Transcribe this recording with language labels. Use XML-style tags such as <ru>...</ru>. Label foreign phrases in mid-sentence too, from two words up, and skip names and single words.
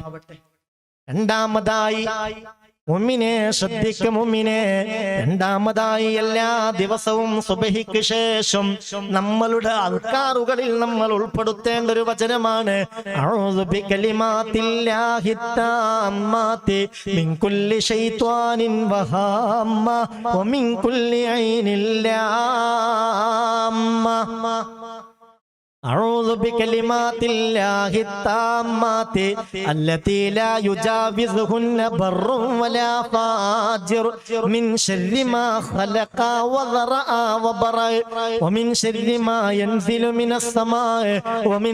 <ml>രണ്ടാമതായി മുഅ്മിനേ, ശ്രദ്ധിക്കുക മുഅ്മിനേ, രണ്ടാമതായി എല്ലാ ദിവസവും സുബ്ഹിക്ക് ശേഷം നമ്മളുടെ അദ്കാറുകളിൽ നമ്മൾ ഉൾപ്പെടുത്തേണ്ട ഒരു വചനമാണ്</ml> <ar>أعوذ بكلمات الله التامة من كل شيطان وهامة ومن كل عين لامة. أعوذ بكلمات الله التامات التي لا يجاوزهن بر ولا فاجر من شر ما خلق وذرأ وبرأ ومن شر ما ينزل من السماء ومن</ar>